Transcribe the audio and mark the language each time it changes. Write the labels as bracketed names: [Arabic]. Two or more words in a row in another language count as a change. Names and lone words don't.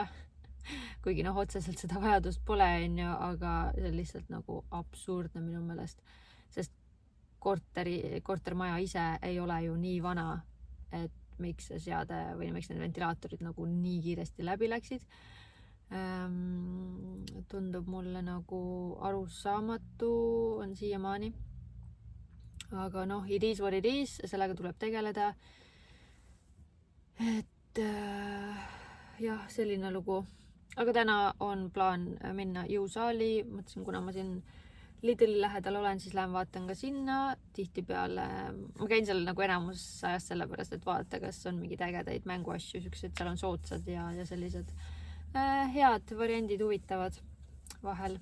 [Estonian] Kuigi noh, otseselt seda vajadust pole, on ju, aga see on lihtsalt nagu absurdne minu meelest, sest kortermaja ise ei ole ju nii vana, et miks see seade või miks need ventilaatorid nagu nii kiiresti läbi läksid. Tundub mulle nagu arusaamatu on siiamaani. Aga noh, [English] it is what it is, [Estonian] sellega tuleb tegeleda. Et jah, selline lugu. Aga täna on plaan minna jõusaali. Mõtlesin, kuna ma siin Lidli lähedal olen, siis lähen vaatan ka sinna. Tihtipeale ma käin seal nagu enamus ajast sellepärast, et vaadata, kas on mingid ägedaid mänguasju, siuksed, seal on soodsad ja sellised head variandid, huvitavad vahel.